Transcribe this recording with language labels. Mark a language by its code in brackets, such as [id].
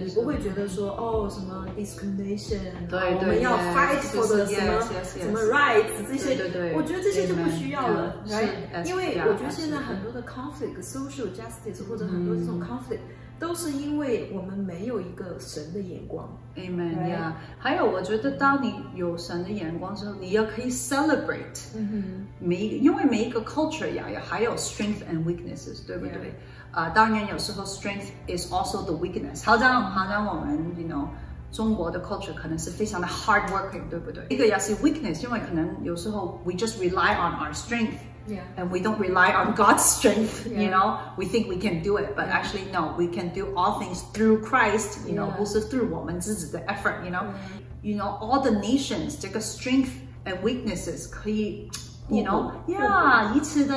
[zh] 你不会觉得说什么 discrimination， 我们要 [en] fight for the [zh] 什么 rights 这些，我觉得这些就不需要了，因为我觉得现在很多的 conflict、social justice 或者很多这种 conflict， 都是因为我们没有一个神的眼光。 [en] Amen， yeah。 [zh] 还有，我觉得当你有神的眼光之后，你也可以 celebrate，因为每一个 culture 呀，还有 [en] strength and weaknesses， [zh] 对不对？当然有时候 [en] strength is also the weakness。 [zh] 好像我们 you know 中国的 culture 可能是非常的 hard working， 对不对？一个也是 [en] weakness， [zh] 因为可能有时候 [en] we just rely on our strength。And we don't rely on God's strength, you know. We think we can do it, but actually no, we can do all things through Christ, you know. 不是 through [zh] 我们自己的 [en] effort, you know. You know, all the nations, 这个 strength and weaknesses 可以 you know, yeah, [zh] 彼此的